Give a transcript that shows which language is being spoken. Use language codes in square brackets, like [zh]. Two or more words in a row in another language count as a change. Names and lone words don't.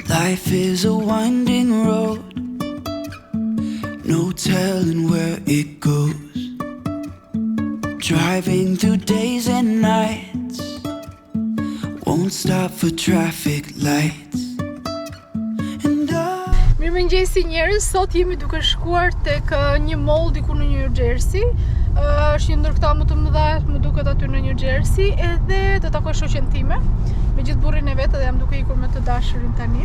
[en] Life is a winding road, no telling where it goes. Driving through days and nights, won't stop for traffic lights. [sq] Mirëmëngjesi njerëz, sot jemi duke shkuar tek një mall diku në New Jersey. Është një ndër këta më të mëdha, më duket aty në New Jersey, edhe do takoj shoqen time me gjithë burrin e vet, edhe jam duke ikur me të dashurin tani.